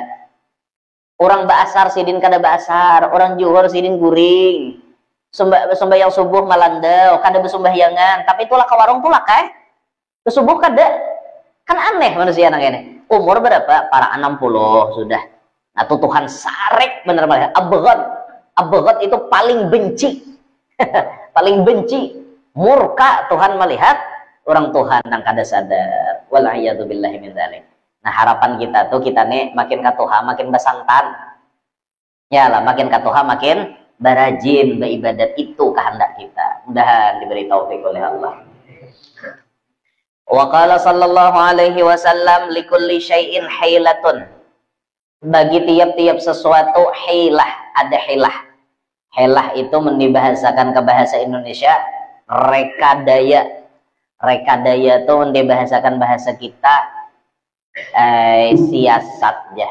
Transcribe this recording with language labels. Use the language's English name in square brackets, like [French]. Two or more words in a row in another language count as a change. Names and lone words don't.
[Banjar] Orang baasar sidin kada baasar, orang juhur sidin guring. Sembahyang subuh malandau, kada bersembahyangan, tapi itulah ke warung tulak ke subuh kada. Kan aneh manusia nang ini. Umur berapa? Para 60 sudah. Nah, tuh Tuhan sarek bener banget. Abghad itu paling benci. Paling benci, murka Tuhan melihat orang Tuhan yang kada sadar. [Arabic] والعياذ بالله من ذلك. [Banjar] Nah, harapan kita tuh kita nih makin ka Tuhan makin besantan. Ya lah, makin ka Tuhan makin berajin beribadat, itu kehendak kita. Mudahan diberi taufik oleh Allah. [Arabic] وقال صلى الله عليه وسلم لكل شيء حيلة. [Banjar] Bagi tiap-tiap sesuatu hilah, ada hilah. Hilah itu dibahasakan ke bahasa Indonesia rekadaya. Rekadaya itu dibahasakan bahasa kita siasat ya.